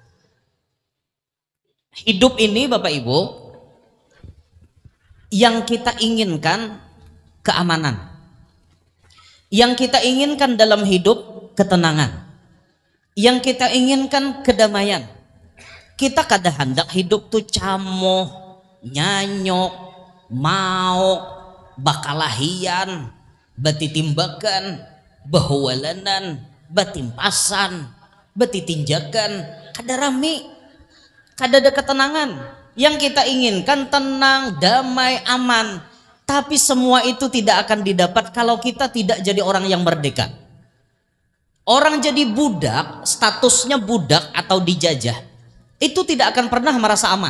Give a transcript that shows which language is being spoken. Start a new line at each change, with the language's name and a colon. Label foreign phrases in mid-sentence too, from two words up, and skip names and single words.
Indonesian: Hidup ini Bapak Ibu, yang kita inginkan keamanan, yang kita inginkan dalam hidup ketenangan, yang kita inginkan kedamaian.
Banjar: Kita kada hendak hidup tuh camoh, nyanyok, mau, bakalahian, batitimbakan, bahwalanan, batimpasan, batitinjakan, kada rame,
Indonesian: kada ada ketenangan. Yang kita inginkan tenang, damai, aman. Tapi semua itu tidak akan didapat kalau kita tidak jadi orang yang merdeka. Orang jadi budak, statusnya budak atau dijajah, itu tidak akan pernah merasa aman.